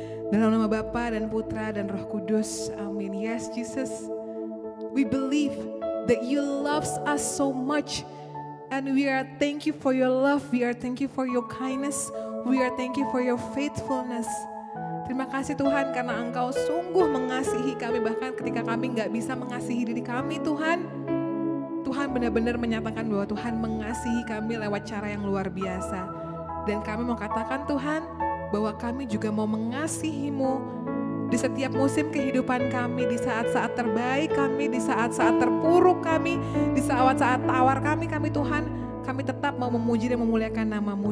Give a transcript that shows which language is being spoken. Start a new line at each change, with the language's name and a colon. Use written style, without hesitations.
Indonesian: Dalam nama Bapa dan Putra dan Roh Kudus, amin.
English: Yes, Jesus, we believe that you loves us so much. And we are thank you for your love. We are thank you for your kindness. We are thank you for your faithfulness.
Indonesian: Terima kasih Tuhan karena Engkau sungguh mengasihi kami bahkan ketika kami nggak bisa mengasihi diri kami Tuhan. Tuhan benar-benar menyatakan bahwa Tuhan mengasihi kami lewat cara yang luar biasa. Dan kami mau katakan Tuhan, bahwa kami juga mau mengasihi-Mu di setiap musim kehidupan kami, di saat-saat terbaik kami, di saat-saat terpuruk kami, di saat-saat tawar kami Tuhan, kami tetap mau memuji dan memuliakan nama-Mu.